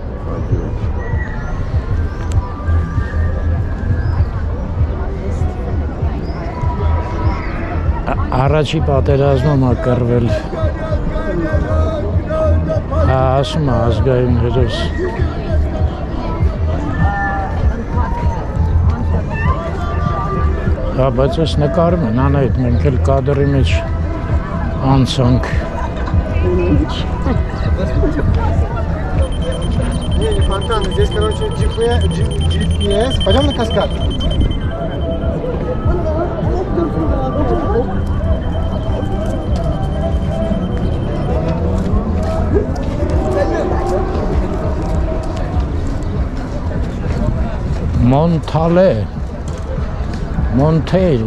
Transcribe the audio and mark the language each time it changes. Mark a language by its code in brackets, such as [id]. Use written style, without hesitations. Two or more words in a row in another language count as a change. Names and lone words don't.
[hy] Առաջի պատերազմում ա կռվել Հա, ասում է ազգային հերոս Հա, բայց ես նկարում են անայդ, մենք էլ կադրի մեջ անցանք [ru] Фонтан, здесь, короче, GPS. Пойдем на каскад. [hy] Մոնթալե Մոնթեյլ